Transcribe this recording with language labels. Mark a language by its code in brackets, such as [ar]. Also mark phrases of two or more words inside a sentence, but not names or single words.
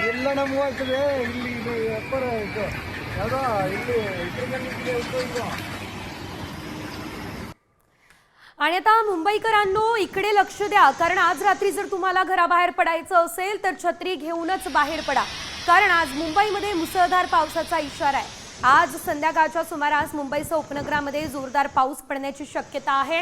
[kn] ನಮ್ಮ ಹೋಗ್ತದೆ ಇಲ್ಲಿ ಇದು ವ್ಯಾಪಾರ ಇದು ಯಾವುದೋ ಇಲ್ಲಿ ಇದ್ರ [mr] आणि आता मुंबईकरांनो इकडे लक्ष द्या, कारण आज रात्री जर तुम्हाला घराबाहेर पडायचं असेल तर छत्री घेऊनच बाहेर पडा, कारण आज मुंबईमध्ये मुसळधार पावसाचा इशारा आहे. आज संध्याकाळच्या सुमारास मुंबईसह उपनगरामध्ये जोरदार पाऊस पडण्याची शक्यता आहे.